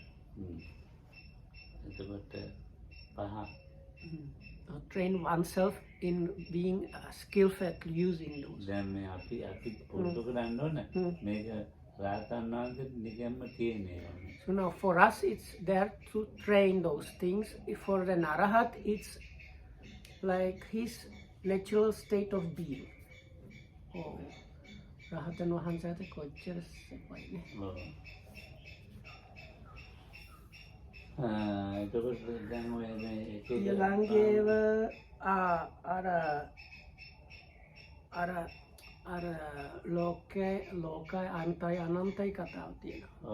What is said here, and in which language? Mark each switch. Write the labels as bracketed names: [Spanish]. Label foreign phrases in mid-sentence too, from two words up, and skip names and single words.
[English] Train oneself in being skillful at using those. So now for us it's there to train those things. For the Arahat it's like his natural state of being. [Sinhala] ඕ, රහතන් වහන්සේට කොච්චර සැපයිනේ. ඊළඟේව අර ලෝකය අන්තයි අනන්තයි කතාව තියෙනවා.